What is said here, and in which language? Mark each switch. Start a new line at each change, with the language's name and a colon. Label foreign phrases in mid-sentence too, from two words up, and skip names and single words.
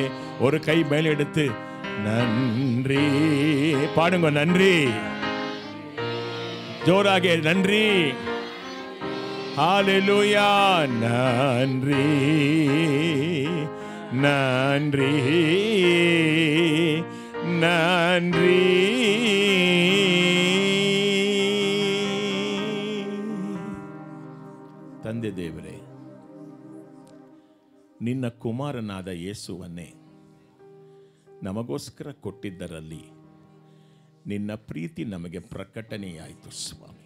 Tamil: ஒரு கை மேல் எடுத்து நன்றி பாடுங்க. நன்றி ஜோராக நன்றி. ஹல்லேலூயா. நன்றி நன்றி நன்றி.
Kannada: ತಂದೆ ದೇವರೇ, ನಿನ್ನ ಕುಮಾರನಾದ ಯೇಸುವನ್ನೇ ನಮಗೋಸ್ಕರ ಕೊಟ್ಟಿದ್ದರಲ್ಲಿ ನಿನ್ನ ಪ್ರೀತಿ ನಮಗೆ ಪ್ರಕಟಣೆಯಾಯಿತು ಸ್ವಾಮಿ.